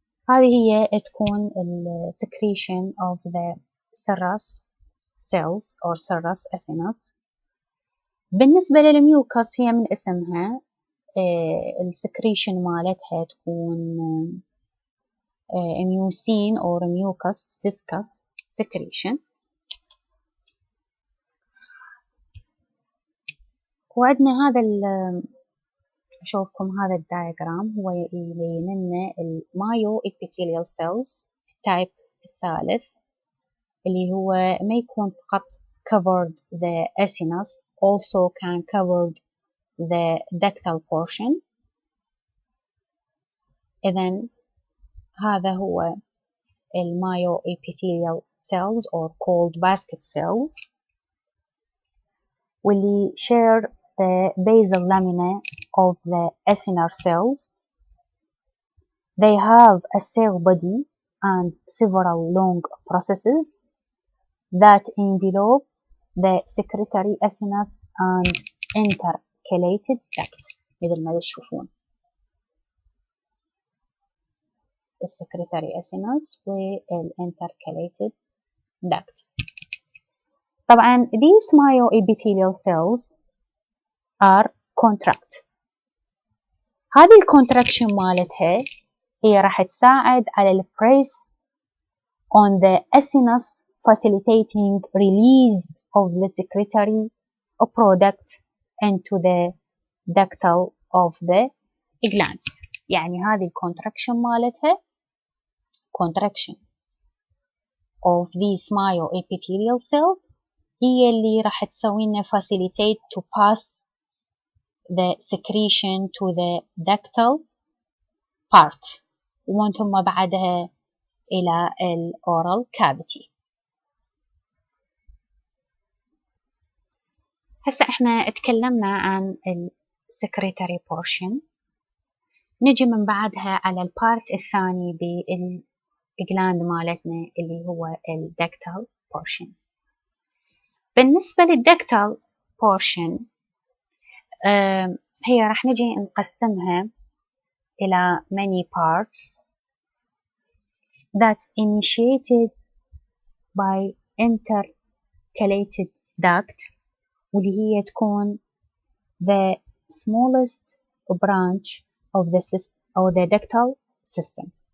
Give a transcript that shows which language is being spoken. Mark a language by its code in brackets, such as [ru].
[ar] هذه هي تكون [en] secretion of the serous cells or serous acinas. [ar] بالنسبة للميوكس هي من اسمها السكريشن مالتها تكون [en] mucin or mucus viscous secretion. [ar] وعندنا هذا أشوفكم هذا الدايجرام هو يبين لنا myoepithelial cells التايب الثالث، اللي هو ما يكون فقط [en] covered the acinus, also can cover the ductal portion. [ar] إذن هذا هو [en] myoepithelial cells or called basket cells, واللي share the basal lamina of the acinar cells. They have a cell body and several long processes that envelope the secretory acinus and intercalated duct. [ar] مثل ما تشوفون السكرتاري acinus والintercalated duct. [en] طبعا these myoepithelial cells are contract. [ar] هذه الكونتراكشن مالتها هي راح تساعد على البريس [en] on the acinus, facilitating release of the secretory product into the ductal of the glands. [ar] يعني هذه الكونتراكشن مالتها [en] contraction of these myoepithelial cells [ar] هي اللي راح تسوي لنا [en] facilitate to pass the secretion to the ductal part [ar] ومن ثم بعدها إلى ال [en] oral cavity. [ar] هسه احنا اتكلمنا عن ال secretory portion، نجي من بعدها على البارت الثاني بالجلاند مالتنا اللي هو ال ductal portion. بالنسبة للductal portion هي راح نجي نقسمها إلى [en] many parts that's initiated by intercalated duct، [ar] واللي هي تكون [en] the smallest branch of the ductal system.